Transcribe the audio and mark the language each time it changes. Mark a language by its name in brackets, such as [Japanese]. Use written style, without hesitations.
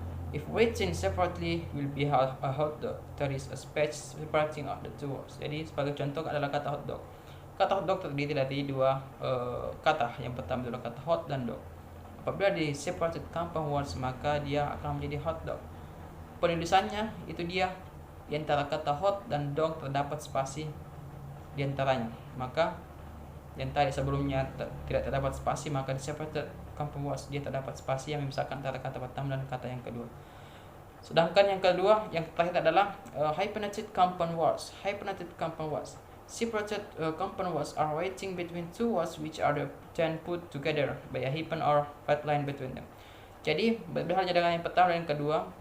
[English] If written separately will be a hot dog. There is a space separating out the two words. [Indonesian] Jadi sebagai contoh adalah kata hot dog. Kata hot dog terdiri dari dua kata. Yang pertama adalah kata hot dan dog. Apabila di separated compound words, maka dia akan menjadi hot dog. Penulisannya itu dia di antara kata hot dan dog terdapat spasi di antaranya. Maka yang tadi sebelumnya tidak terdapat spasi, maka di separated compound words dia terdapat spasi yang memisahkan antara kata pertama dan kata yang kedua. Sedangkan yang kedua, yang terakhir adalah hyphenated compound words. [English] Hyphenated compound words. Separated compound words are waiting between two words which are then put together by a hyphen or flat line between them. [Indonesian] Jadi berbeda halnya dengan yang pertama dan yang kedua.